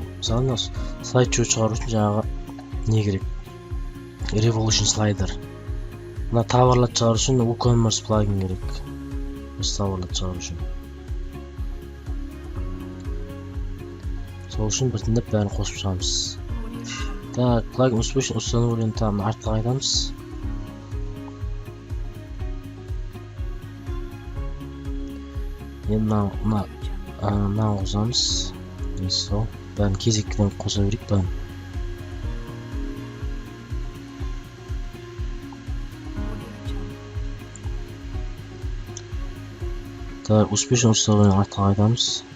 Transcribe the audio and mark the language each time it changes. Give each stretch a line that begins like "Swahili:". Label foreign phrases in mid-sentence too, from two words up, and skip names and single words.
Kazakh: Мысалы, мына слайд-шоу шығару үшін жаңағы не керек? Revolution слайдер. Мына товарларды шығару үшін WooCommerce плагин керек. Осы товарларды шығару үшін. Сол үшін біртіндеп бәрін қосып шығамыз.
Russian: Так, плагин успешно установлен, там
Kazakh: артқа қайтамыз. Енді мына қосамыз. Сол, бәрін кезектен қоса берейік бәрін.
Russian: Так, успешно установлен,
Kazakh: артқа қайтамыз.